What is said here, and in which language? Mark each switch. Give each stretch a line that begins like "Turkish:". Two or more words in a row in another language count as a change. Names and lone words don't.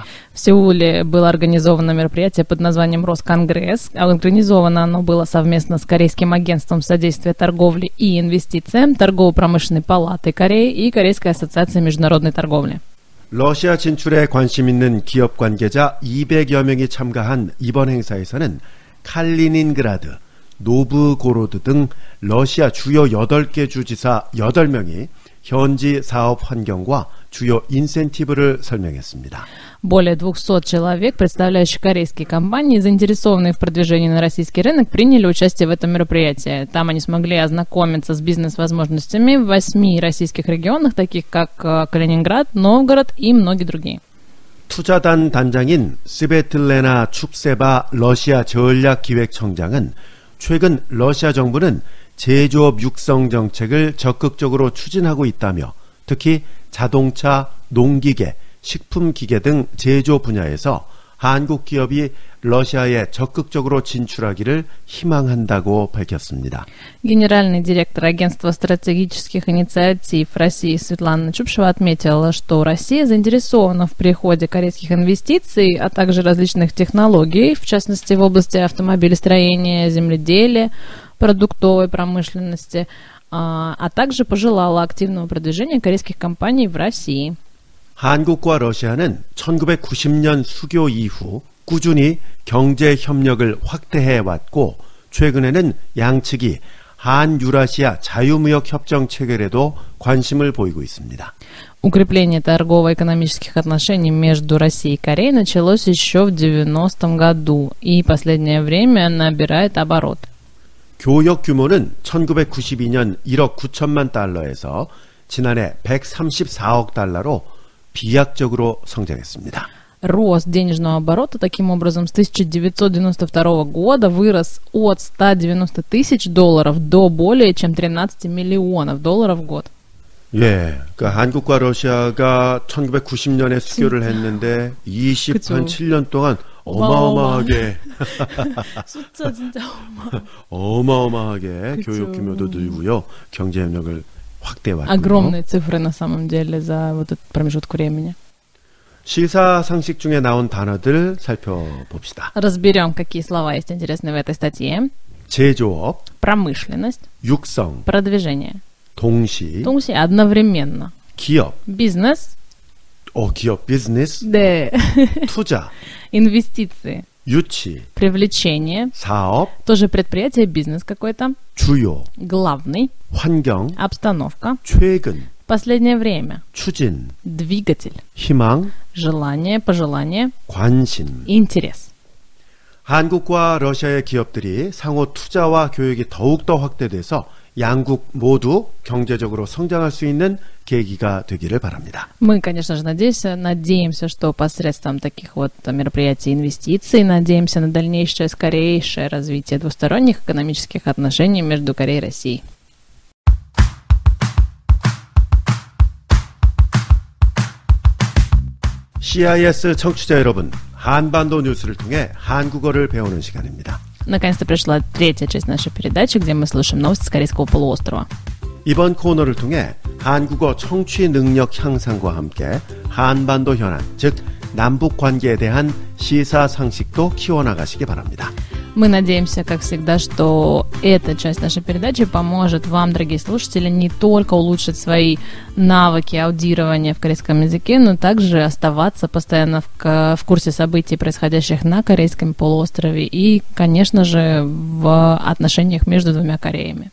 Russian: В Сеуле было организовано мероприятие под названием «Росконгресс». Организовано оно было совместно с Корейским агентством содействия торговле и инвестициям, Торгово-промышленной палатой Кореи и Корейской ассоциацией международной торговли.
Korean: 러시아 진출에 관심 있는 기업 관계자 200여 명이 참가한 이번 행사에서는 칼리닌그라드, 노브고로드 등 러시아 주요 8개 주지사 8명이 현지 사업 환경과 주요 인센티브를 설명했습니다.
Russian: Более 200 человек, представляющих корейские компании, заинтересованные в продвижении на российский рынок, приняли участие в этом мероприятии. Там они смогли ознакомиться с бизнес-возможностями в 8 российских регионах, таких как Калининград, Новгород и многие другие.
Korean: 투자단 단장인 스베틀레나 춥세바 러시아 전략기획청장은 최근 러시아 정부는 제조업 육성 정책을 적극적으로 추진하고 있다며 특히 자동차, 농기계, 식품기계 등 제조 분야에서 한국 기업이 러시아에 적극적으로 진출하기를 희망한다고 밝혔습니다.
Russian: Генеральный директор Агентства стратегических инициатив России Светлана Чупшева отметила, что Россия заинтересована в приходе корейских инвестиций, а также различных технологий, в частности в области автомобилестроения, земледелия, продуктовой промышленности, а также пожелала активного продвижения корейских компаний в России.
Korean: 한국과 러시아는 1990년 수교 이후 꾸준히 경제 협력을 확대해 왔고 최근에는 양측이 한유라시아 자유무역 협정 체결에도 관심을 보이고 있습니다.
Russian: Укрепление торгово-экономических отношений между Россией и Кореей началось еще в 90-м году и последнее время набирает оборот.
Korean: 교역 규모는 1992년 1억 9천만 달러에서 지난해 134억 달러로 비약적으로 성장했습니다.
Russian: Рост денежного оборота таким образом с 1992 года вырос от $190 тысяч до более чем $13 миллионов в год.
Korean: 예, 그러니까 한국과 러시아가 1990년에 수교를 했는데 27년 동안 어마어마하게 숫자 진짜 어마어마하게 그쵸. 교육 규모도 늘고요. 경제 협력을 확대해왔고요.
Russian: огромные цифры на самом деле за вот этот промежуток времени.
Korean: 시사상식 중에 나온 단어들 살펴봅시다.
Russian: Разберем, какие слова есть интересные в этой статье.
Korean: 제조업,
Russian: Промышленность,
Korean: 육성,
Russian: продвижение.
Korean: 동시,
Russian: 동시에 одновременно.
Korean: 기업,
Russian: Бизнес,
Korean: 기업, 비즈니스,
Russian: да.
Korean: 투자,
Russian: Инвестиции,
Korean: 유치,
Russian: привлечение,
Korean: 사업,
Russian: тоже предприятие, бизнес какой-то.
Korean: 주요,
Russian: Главный,
Korean: 환경,
Russian: обстановка,
Korean: 최근,
Russian: последнее время.
Korean: 추진,
Russian: Двигатель,
Korean: 희망,
Russian: желание, пожелание,
Korean: 관심.
Russian: интерес.
Korean: 한국과 러시아의 기업들이 상호 투자와 교육이 더욱더 확대돼서 양국 모두 경제적으로 성장할 수 있는 계기가 되기를 바랍니다.
Russian: Мы, конечно же, надеемся, что посредством таких вот мероприятий и инвестиций, надеемся на дальнейшее, скорейшее развитие двусторонних экономических отношений между Кореей и Россией.
Korean: CIS 청취자 여러분, 한반도 뉴스를 통해 한국어를 배우는 시간입니다.
Russian: Наконец-то пришла третья часть нашей передачи, где мы слушаем новости с Корейского полуострова.
Korean: 이번 코너를 통해 한국어 청취 능력 향상과 함께 한반도 현안, 즉 남북 관계에 대한 시사 상식도 키워나가시기 바랍니다.
Russian: Мы надеемся, как всегда, что эта часть нашей передачи поможет вам, дорогие слушатели, не только улучшить свои навыки аудирования в корейском языке, но также оставаться постоянно в курсе событий, происходящих на Корейском полуострове и, конечно же, в отношениях между двумя Кореями.